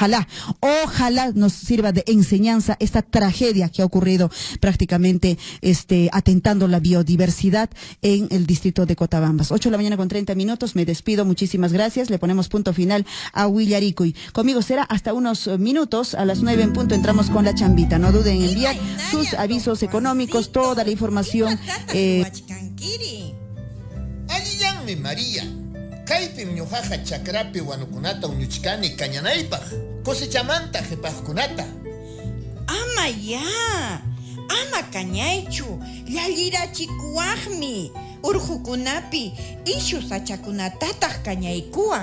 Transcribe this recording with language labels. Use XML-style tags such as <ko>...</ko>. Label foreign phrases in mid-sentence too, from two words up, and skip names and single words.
<es>Ojalá nos sirva de enseñanza esta tragedia que ha ocurrido prácticamente atentando la biodiversidad en el distrito de Cotabambas. 8 de la mañana con 30 minutos, me despido, muchísimas gracias, le ponemos punto final a Huillaricuy. Conmigo será hasta unos minutos, a las 9 en punto entramos con la chambita. No duden en enviar sus avisos económicos, toda la información.</es> <qu>Alliyanmi María, kaypim ñuqaqa chakrapi wanukunata uñuchkani kañanaypaq, cosechamanta qhipaqkunata. Ama ya, ama kañaychu, llallirachikuwaqmi, urhukunapi ishu sachakunatataq kañaykuwaq.</qu>